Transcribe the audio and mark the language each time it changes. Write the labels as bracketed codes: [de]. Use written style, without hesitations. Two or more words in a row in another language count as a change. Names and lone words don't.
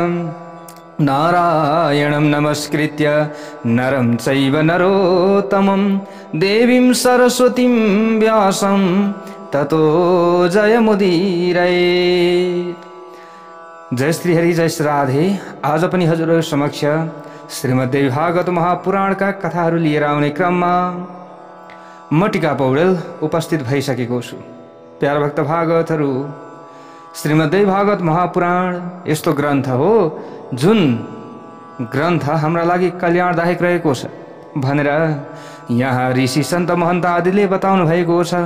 [sa] नारायणं नमस्कृत्य नरं चैव नरोत्तमं देवीं सरस्वतीं व्यासं ततो जयमुदीरये। जय श्री हरि, जय श्री राधे। [ne] आज पनि हजुरहरु समक्ष श्रीमद्देवी भागवत महापुराण का कथाहरू लिएर आउने क्रममा म टिका पौडेल उपस्थित भइसकेको छु। प्यारा भक्त भागवतहरू, श्रीमद्देवी भागवत महापुराण यस्तो ग्रन्थ हो जुन ग्रन्थ हाम्रा लागि कल्याणदायक रहेको छ भनेर यहाँ ऋषि सन्त महन्त आदिले बताउनु भएको छ।